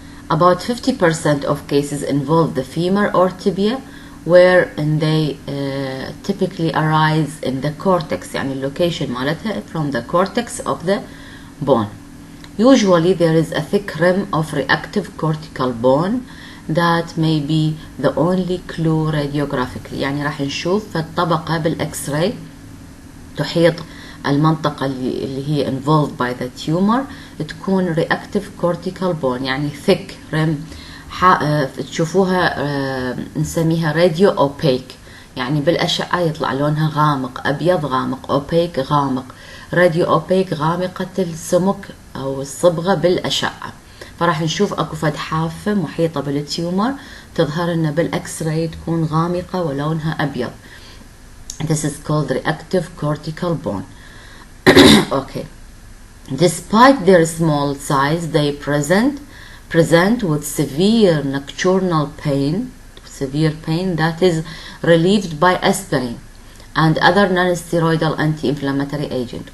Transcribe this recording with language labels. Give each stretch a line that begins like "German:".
English: About 50% of cases involve the femur or tibia, wherein they typically arise in the cortex,
Arabic: يعني
English: location
Arabic: مالتها
English: from the cortex of the bone. Usually there is a thick rim of reactive cortical bone that may be the only clue radiographically.
Arabic: يعني راح نشوف في الطبقة بالإكس راي تحيط المنطقة اللي هي
English: involved by the tumor
Arabic: تكون
English: reactive cortical bone،
Arabic: يعني
English: thick rim
Arabic: تشوفوها نسميها
English: radio opaque،
Arabic: يعني بالأشعة يطلع لونها غامق أبيض غامق، opaque غامق، radio opaque غامقة السمك أو الصبغة بالأشعة. فراح نشوف أكو فد حافة محيطة بالتيومر تظهر لنا بالإكس راي تكون غامقة ولونها أبيض.
English: This is called reactive cortical bone. Okay. Despite their small size, they present with severe nocturnal pain, that is relieved by aspirin and other non-steroidal anti-inflammatory agent.